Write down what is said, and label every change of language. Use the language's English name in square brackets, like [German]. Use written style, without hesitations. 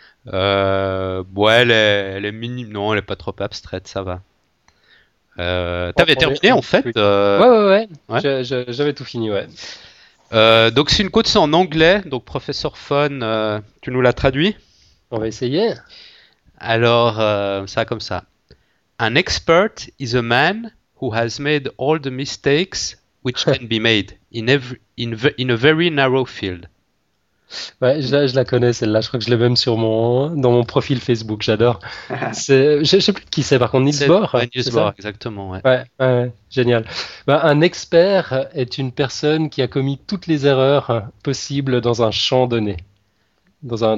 [French] Elle est minime. Non, elle est pas trop abstraite, ça va. T'avais terminé en On fait? fait. Ouais, j'avais tout fini, ouais. Donc c'est une côte, c'est en anglais, donc Professeur Fun, tu nous l'as traduit? On va essayer. Alors, ça comme ça. [English] An expert is a man who has made all the mistakes which can be made in a very narrow field. [French] Ouais, je la connais celle-là, je crois que je l'ai même sur dans mon profil Facebook, j'adore. Je sais plus qui c'est, par contre, Niels C'est Bohr, c'est Niels ça? Bohr, exactement, ouais. Ouais, génial. Un expert est une personne qui a commis toutes les erreurs possibles dans un champ donné, dans un